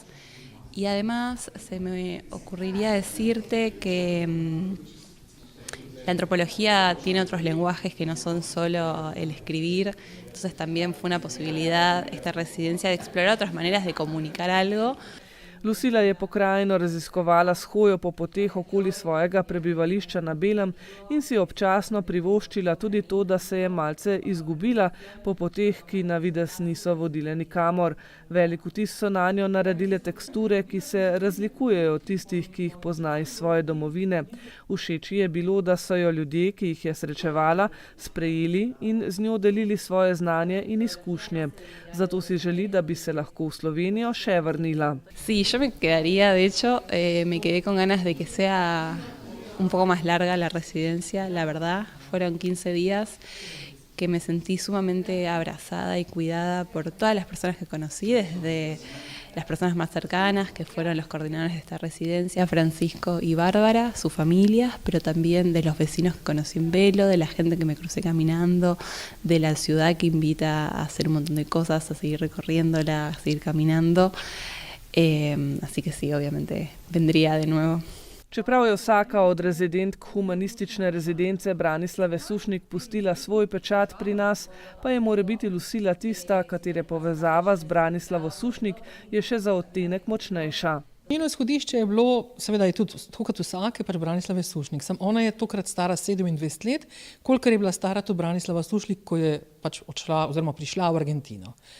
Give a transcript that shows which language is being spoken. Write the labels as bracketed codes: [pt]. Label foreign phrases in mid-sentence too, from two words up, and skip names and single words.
[es] Y además se me ocurriría decirte que la antropología tiene otros lenguajes que no son solo el escribir, entonces también fue una posibilidad esta residencia de explorar otras maneras de comunicar algo. [sl] Lucila je pokrajino raziskovala s hojo po poteh okoli svojega prebivališča na Belem in si občasno privoščila tudi to, da se je malce izgubila po poteh, ki na videz niso vodile nikamor. Velik vtis so nanjo naredile teksture, ki se razlikujejo od tistih, ki jih pozna iz svoje domovine. Všeč ji je bilo, da so jo ljudje, ki jih je srečevala, sprejeli in z njo delili svoje znanje in izkušnje. Zato si želi, da bi se lahko v Slovenijo še vrnila. [es] Sí, yo me quedaría, de hecho, me quedé con ganas de que sea un poco más larga la residencia, la verdad. Fueron 15 días que me sentí sumamente abrazada y cuidada por todas las personas que conocí, desde las personas más cercanas, que fueron los coordinadores de esta residencia, Francisco y Bárbara, sus familias, pero también de los vecinos que conocí en Velo, de la gente que me crucé caminando, de la ciudad que invita a hacer un montón de cosas, a seguir recorriéndola, a seguir caminando. Así que sí, obviamente vendría de nuevo. [sl] Čeprav je vsaka od rezidentk humanistične rezidence Branislave Sušnik pustila svoj pečat pri nas, pa je morebiti Lucila tista, katere povezava z Branislavo Sušnik je še za odtenek močnejša. Njeno izhodišče je bilo, seveda je tudi tako kot vsake pri Branislave Sušnik, samo ona je tokrat stara 27 let, kolikor je bila stara tudi Branislava Sušnik, ko je pač odšla oziroma prišla v Argentino.